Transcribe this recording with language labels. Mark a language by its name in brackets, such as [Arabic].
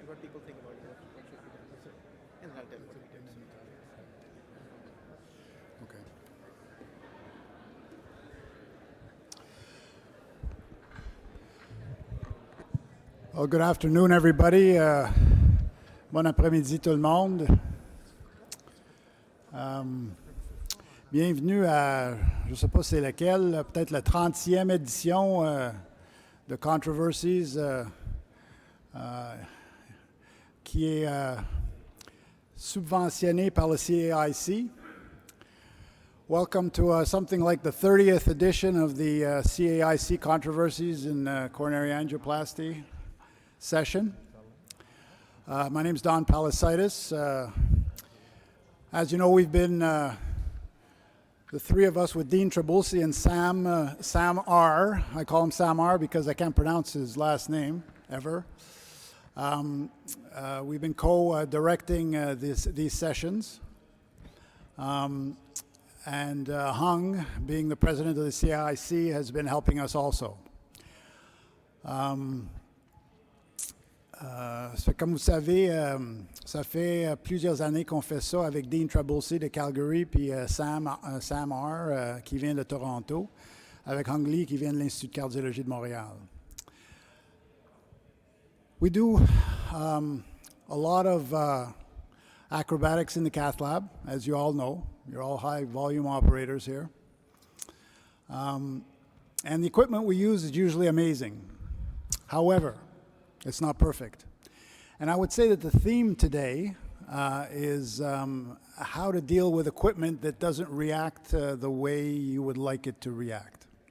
[English] And what people think about it, what should be done. That's it. And then I'll tell you what we did. Okay. Well, good afternoon, everybody. [French] Bon après-midi, tout le monde. Bienvenue à, je ne sais pas c'est laquelle, peut-être la 30e édition de Controversies, qui est subventionnée par le CAIC. [English] Welcome to something like the 30th edition of the CAIC Controversies in Coronary Angioplasty session. My name is Don Palasitis. As you know, we've been the three of us with Dean Trabulsi and Sam R. I call him Sam R because I can't pronounce his last name ever. We've been co-directing these sessions. And Hung, being the president of the CAIC, has been helping us also. [French] Comme vous savez, ça fait plusieurs années qu'on fait ça avec Dean Trabulsi de Calgary, puis Sam R. Qui vient de Toronto, avec Hung Lee qui vient de l'Institut de cardiologie de Montréal. [English] We do a lot of acrobatics in the cath lab, as you all know. You're all high volume operators here. And the equipment we use is usually amazing. However, it's not perfect. And I would say that the theme today is how to deal with equipment that doesn't react the way you would like it to react.